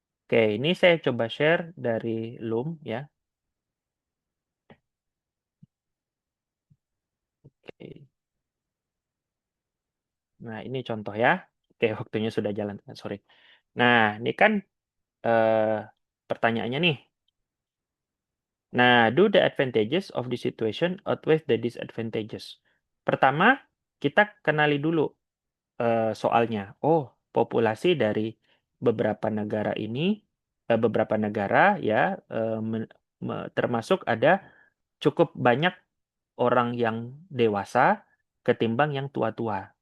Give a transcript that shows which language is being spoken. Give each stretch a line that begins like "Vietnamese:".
Indonesian: Oke, ini saya coba share dari Loom ya. Oke. Nah, ini contoh ya. Oke, waktunya sudah jalan. Sorry. Nah, ini kan eh, pertanyaannya nih.
English: Nah, do the advantages of the situation outweigh the disadvantages?
Indonesian: Pertama, kita kenali dulu soalnya. Oh, populasi dari beberapa negara ini, beberapa negara ya, termasuk ada cukup banyak orang yang dewasa ketimbang yang tua-tua.